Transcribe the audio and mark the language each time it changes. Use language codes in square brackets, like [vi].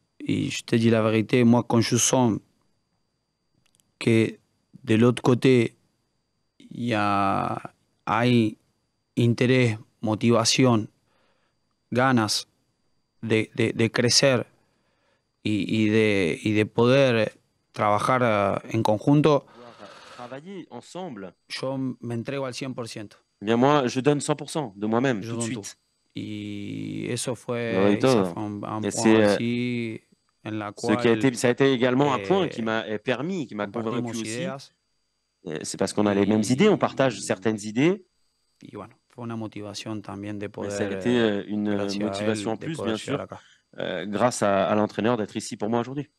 [fr] Et je te dis la vérité, moi, quand je sens que de l'autre côté, il y a intérêt, motivation, [es] ganas de crecer y de poder trabajar en conjunto, [fr] travailler ensemble. [es] Yo me entrego al 100%. [fr] Bien, moi, je donne 100% de moi-même tout de suite. [es] Y eso fue un point así en la cual [fr] ça a été également un point qui m'a permis, qui m'a convaincu aussi. C'est parce qu'on a les mêmes idées, on partage certaines idées. [es] Y bueno, fue una motivación también de poder. [fr] Ça a été une motivation en plus, bien sûr, grâce à l'entraîneur d'être ici pour moi aujourd'hui.